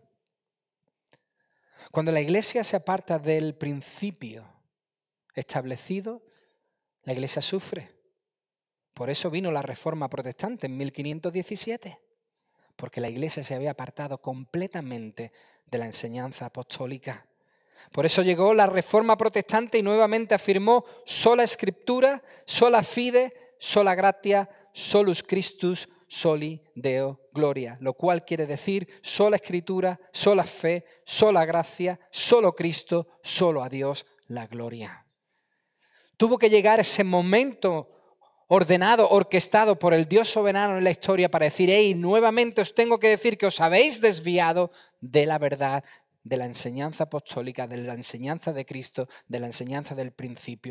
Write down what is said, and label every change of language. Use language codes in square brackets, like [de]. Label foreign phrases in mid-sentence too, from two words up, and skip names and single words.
[es] Cuando la iglesia se aparta del principio establecido, la iglesia sufre. Por eso vino la Reforma Protestante en 1517, porque la iglesia se había apartado completamente de la enseñanza apostólica. Por eso llegó la Reforma Protestante y nuevamente afirmó sola Escritura, [la] sola fide, sola gratia, solus Christus, soli Deo gloria. [es] Lo cual quiere decir sola Escritura, sola fe, sola gracia, solo Cristo, solo a Dios la gloria. Tuvo que llegar ese momento ordenado, orquestado por el Dios soberano en la historia para decir, hey, nuevamente os tengo que decir que os habéis desviado de la verdad, de la enseñanza apostólica, de la enseñanza de Cristo, de la enseñanza del principio.